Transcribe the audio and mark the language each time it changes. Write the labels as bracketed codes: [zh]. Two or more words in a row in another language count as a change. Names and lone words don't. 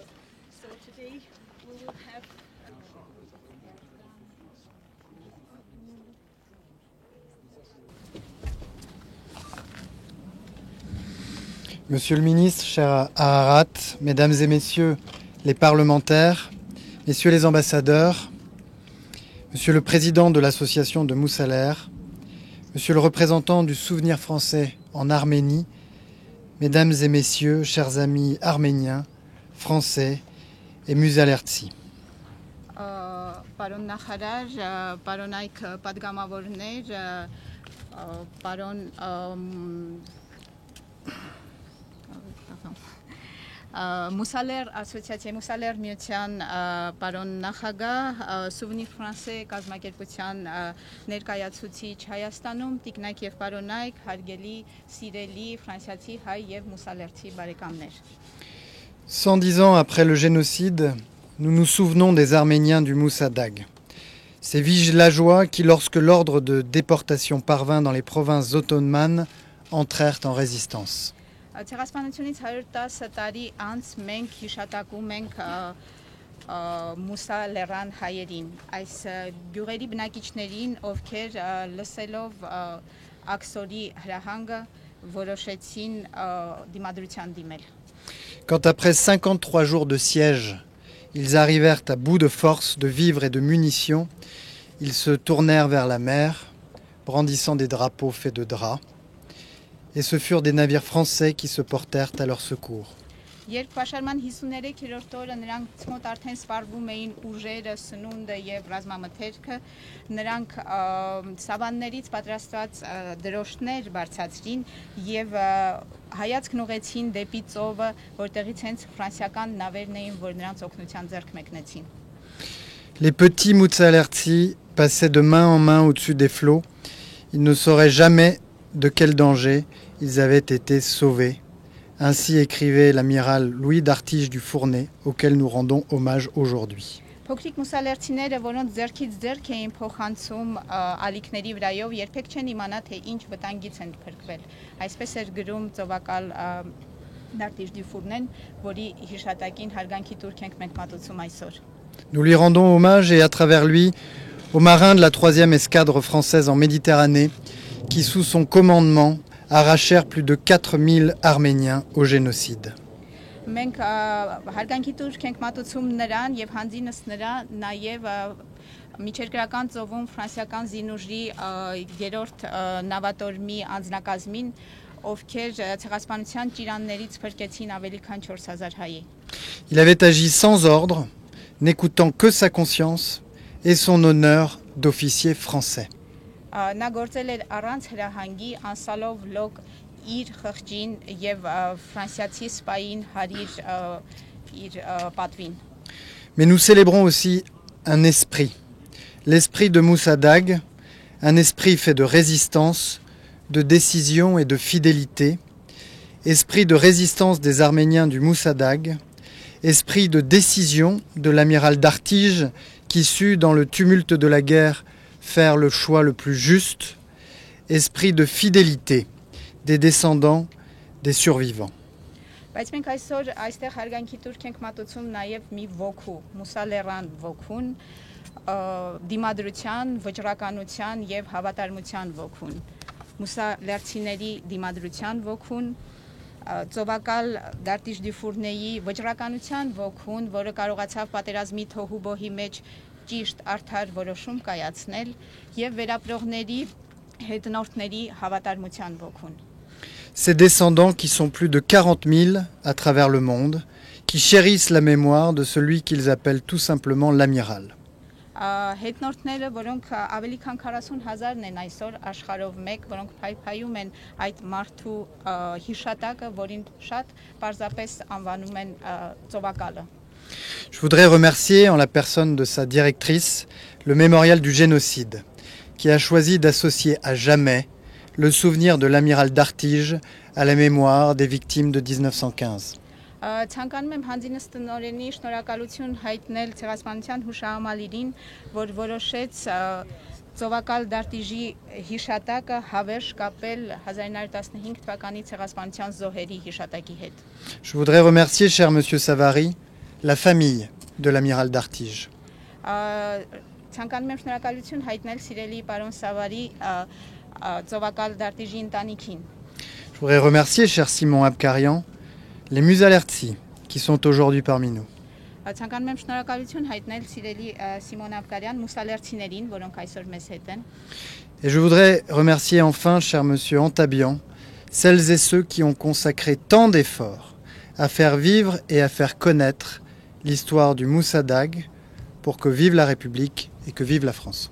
[en] So today we will have [fr] Monsieur le ministre, cher Ararat, mesdames et messieurs les parlementaires, messieurs les ambassadeurs, monsieur le président de l'association de Moussaler, monsieur le représentant du Souvenir français en Arménie, mesdames et messieurs, chers amis arméniens, français et Musalertsi. [hy] Պարոն նախարար, պարոն այք պատգամավորներ, պարոն Մուսալեր ասոցիացիայի Մուսալեր միության պարոն նախագահ, Souvenir Français կազմակերպության ներկայացուցիչ Հայաստանում, տիկնայք եւ պարոնայք, հարգելի, սիրելի ֆրանսիացի, հայ եւ մուսալերցի բարեկամներ։ [fr] 110 ans après le génocide, nous nous souvenons des Arméniens du Moussadag. Ces villageois qui, lorsque l'ordre de déportation parvint dans les provinces ottomanes, entrèrent en résistance. [hy] Ցեղասպանությունից 110 տարի անց մենք հիշատակում ենք մուսալերան հայերին, այս գյուղերի բնակիչներին, ովքեր լսելով աքսորի հրահանգը որոշեցին դիմադրության դիմել։ [fr] Quand après 53 jours de siège, ils arrivèrent à bout de force, de vivres et de munitions, ils se tournèrent vers la mer, brandissant des drapeaux faits de drap. Et ce furent des navires français qui se portèrent à leur secours. [hy] Երբ պաշարման 53-րդ օրը նրանց մոտ արդեն սպառվում էին ուժերը, սնունդը եւ ռազմամթերքը, նրանք սավաններից պատրաստված դրոշներ բարձրացրին եւ հայացքն ուղեցին դեպի ծովը, որտեղից հենց ֆրանսիական նավերն էին, որ նրանց օգնության ձեռք մեկնեցին։ [fr] Les petits Moussalertsi passaient de main en main au-dessus des flots. Ils ne sauraient jamais de quel danger ils avaient été sauvés. Ainsi écrivait l'amiral Louis d'Artige du Fournay, auquel nous rendons hommage aujourd'hui. [hy] Փոքրիկ մուսալերցիները, որոնց ձեռքից ձեռք էին փոխանցում ալիքների վրայով, երբեք չեն իմանա, թե ինչ վտանգից են փրկվել։ Այսպես էր գրում ծովակալ D'Artige du Fournay, որի հիշատակին հարգանքի տուրք ենք մենք մատուցում այսօր։ [fr] Nous lui rendons hommage et à travers lui aux marins de la 3e escadre française en Méditerranée qui, sous son commandement, arrachèrent plus de 4000 Arméniens au génocide. [hy] Մենք հարգանքի տուրք ենք մատուցում նրան եւ հանձինս նրան նաեւ միջերկրական ծովում ֆրանսիական զինուժի 3-րդ նավատորմի անձնակազմին, ովքեր ցեղասպանության ճիրաններից փրկեցին ավելի քան 4000 հայի։ [fr] Il avait agi sans ordre, n'écoutant que sa conscience et son honneur d'officier français. [hy] Նա գործել էր առանց հրահանգի, անսալով լոկ իր խղճին եւ ֆրանսիացի սպային հարիր իր պատվին։ [fr] Mais nous célébrons aussi un esprit, l'esprit de Moussadag, un esprit fait de résistance, de décision et de fidélité, esprit de résistance des Arméniens du Moussadag, esprit de décision de l'amiral d'Artige qui sut dans le tumulte de la guerre faire le choix le plus juste, esprit de fidélité des descendants des survivants. [hy] Բայց մենք այսօր այստեղ հարգանքի տուրք ենք մատուցում նաև մի ոգու, մուսալերան ոգուն, դիմադրության, վճռականության եւ հավատարմության ոգուն, մուսալերցիների դիմադրության ոգուն, ծովակալ D'Artige du Fournay-ի վճռականության ոգուն, որը կարողացավ պատերազմի թոհուբոհի մեջ ճիշտ արդար որոշում կայացնել եւ վերապրողների հետնորդների հավատարմության ոգուն։ [fr] Ces descendants qui sont plus de 40 000 à travers le monde, qui chérissent la mémoire de celui qu'ils appellent tout simplement l'amiral. [hy] Հետնորդները, որոնք ավելի քան 40,000-ն են այսօր աշխարհով մեկ, որոնք փայփայում են այդ մարդու հիշատակը, որին շատ պարզապես անվանում են ծովակալը։ [fr] Je voudrais remercier, en la personne de sa directrice, le mémorial du génocide, qui a choisi d'associer à jamais le souvenir de l'amiral d'Artige à la mémoire des victimes de 1915. [hy] Ցանկանում եմ հանձինս տնօրենի շնորհակալություն հայտնել ցեղասպանության հուշահամալիրին, որ որոշեց Ծովակալ Դարտիժի հիշատակը հավերժ կապել 1915 թվականի ցեղասպանության զոհերի հիշատակի հետ։ [fr] Je voudrais remercier, cher monsieur Savary, la famille de l'amiral d'Artige. [hy] Ցանկանում եմ շնորհակալություն հայտնել սիրելի պարոն Սավարի Ծովակալ Դարտիժի ընտանիքին։ [fr] Je voudrais remercier, cher Simon Abkarian, les Musalertsi qui sont aujourd'hui parmi nous. [hy] Ցանկանում եմ շնորհակալություն հայտնել սիրելի Սիմոն Աբկարյան մուսալերցիներին, որոնք այսօր մեզ հետ են։ [fr] Et je voudrais remercier enfin, cher monsieur Antabian, celles et ceux qui ont consacré tant d'efforts à faire vivre et à faire connaître l'histoire du Moussadag pour que vive la République et que vive la France.